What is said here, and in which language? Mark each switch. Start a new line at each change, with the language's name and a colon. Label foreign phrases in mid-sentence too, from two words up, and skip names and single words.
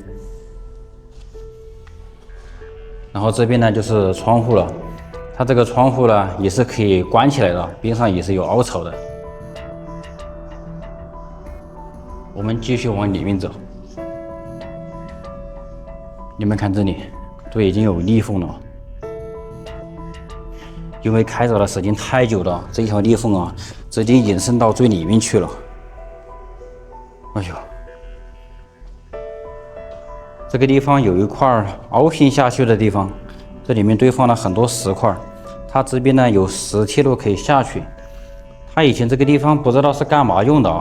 Chinese: 然後這邊呢就是窗戶了，它這個窗戶呢也是可以關起來的，邊上也是有凹槽的。我們繼續往裡面走，你們看這裡都已經有裂縫了，因為開鑿的時間太久了，這一條裂縫啊直接延伸到最裡面去了。哎呦！這個地方有一塊凹陷下去的地方，這裡面堆放了很多石塊，它這邊呢有石梯路可以下去。它以前這個地方不知道是幹嘛用的啊。